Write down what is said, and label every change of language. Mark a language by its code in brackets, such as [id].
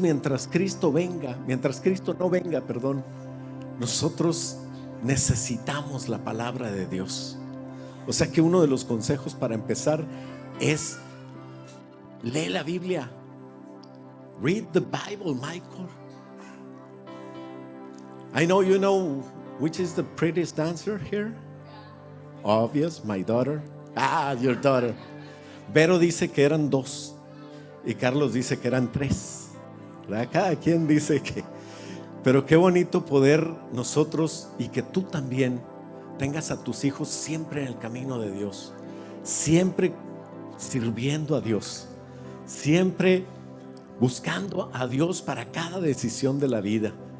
[es] Mientras Cristo no venga, perdón, nosotros necesitamos la palabra de Dios. O sea que uno de los consejos para empezar es: lee la Biblia. [en] Read the Bible, Michael. I know you know which is the prettiest dancer here. Obvious, my daughter. Your daughter. [es] Vero dice que eran 2 y Carlos dice que eran 3. Cada quien dice que. Pero qué bonito poder nosotros, y que tú también tengas a tus hijos siempre en el camino de Dios, siempre sirviendo a Dios, siempre buscando a Dios para cada decisión de la vida.